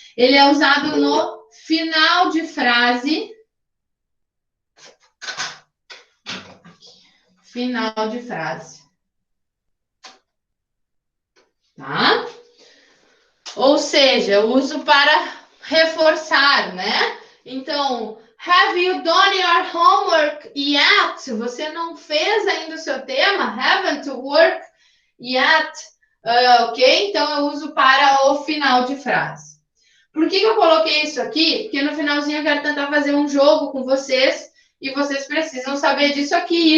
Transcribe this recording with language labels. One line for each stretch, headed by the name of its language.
Portuguese: Ele é usado no final de frase. Final de frase. Tá? Ou seja, eu uso para reforçar, né?
English: Então, have you done your homework yet?
Portuguese: Você não fez ainda o seu tema?
English: Haven't worked yet?
Portuguese: Ok? Então, eu uso para o final de frase. Por que eu coloquei isso aqui? Porque no finalzinho eu quero tentar fazer um jogo com vocês e vocês precisam saber disso aqui.